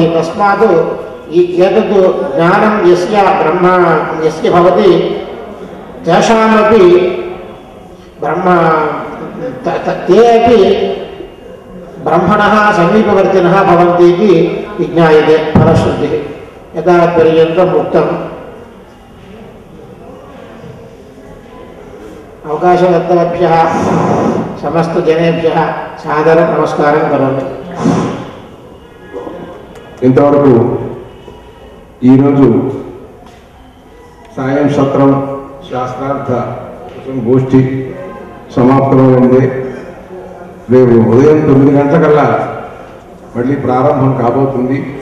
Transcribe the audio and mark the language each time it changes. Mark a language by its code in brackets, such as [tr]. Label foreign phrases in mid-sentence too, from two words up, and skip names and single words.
[sa] तस्मात् एतद् ज्ञानं यस्य भवति तेषामपि ते अपि ब्रह्मणः समीपवर्तिनः भवन्ति इति विज्ञायते फलश्रुतिः। एतावत्पर्यन्तम् उक्तम्। अवकाशदत्तवभ्यः समस्तजनेभ्यः सादर नमस्कारं करोमि। [te] ఇంతవరకు ఈరోజు సాయం సత్రం శాస్త్రార్థ గోష్ఠి సమాప్తమైంది. రేపు ఉదయం 9 గంటలకల్లా మళ్ళీ ప్రారంభం కాబోతుంది.